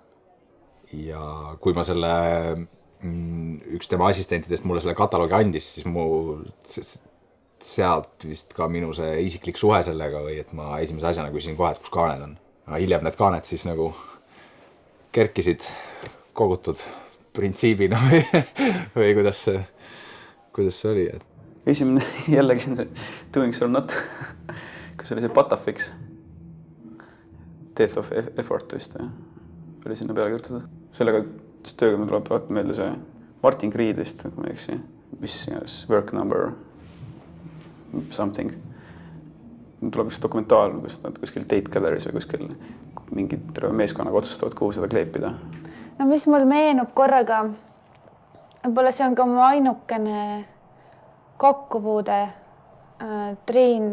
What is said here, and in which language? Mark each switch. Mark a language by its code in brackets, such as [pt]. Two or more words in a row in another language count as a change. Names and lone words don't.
[et] Ja kui ma üks tema assistentidest mulle selle kataloogi andis, siis mul sealt vist ka minu see isiklik suhe sellega või et ma esimese asjana küsisin kohe, et kus kaaned on. Hiljem need kaaned siis nagu kerkisid kogutud printsiibina või kuidas see oli. Esimene jällegi see Doing or Not, kus oli see Patafix. Death of Effort vist oli sinna peale kirjutatud. Sellega tööga me tuleb meelde see Martin Creed vist, kui ma eksi, mis [en] work number something. [et] Tuleb üks dokumentaal, kus nad kuskil Tate Gallery's või kuskil mingid terve meeskonnaga otsustavad, kuhu seda kleepida. No mis mul meenub korraga, võib-olla see on ka mu ainukene kokkupuude Triin